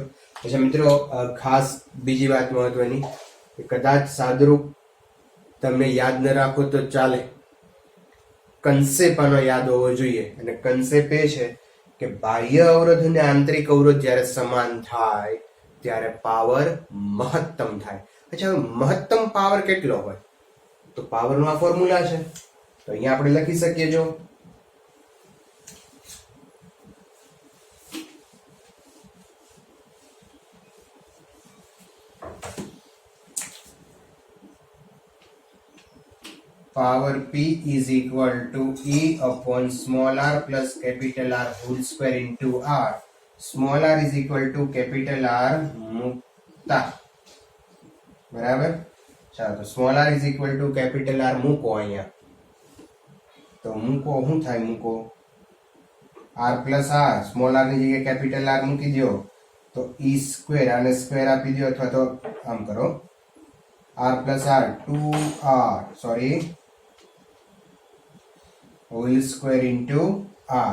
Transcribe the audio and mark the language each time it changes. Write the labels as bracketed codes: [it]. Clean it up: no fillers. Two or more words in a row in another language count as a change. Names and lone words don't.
[gu] પછી મિત્રો ખાસ બીજી વાત મહત્વની, કદાચ સાદરૂપ તમને યાદ ન રાખો તો ચાલે, કન્સેપ્ટ આનો યાદ હોવો જોઈએ. અને કન્સેપ્ટ એ છે કે બાહ્ય અવરોધ અને આંતરિક અવરોધ જ્યારે સમાન થાય ત્યારે પાવર મહત્તમ થાય. અચ્છા, મહત્તમ પાવર કેટલો હોય? તો પાવરનો આ ફોર્મ્યુલા છે, તો અહીંયા આપણે લખી શકીએ. [en] જો power P is equal to E upon small r plus capital R whole square into R. Small r is equal to capital R મૂકતા. [gu] બરાબર? ચાલો, તો [en] small r is equal to capital R [gu] મૂકો અહીંયા. તો મૂકો, શું થાય મૂકો? [en] R plus R, small r [gu] ની જગ્યાએ [en] capital R [gu] મૂકી દો તો [en] E square, [gu] આને સ્ક્વેર આપી દો, અથવા તો આમ કરો [en] R plus R 2R, [gu] સોરી, [en] whole square into R.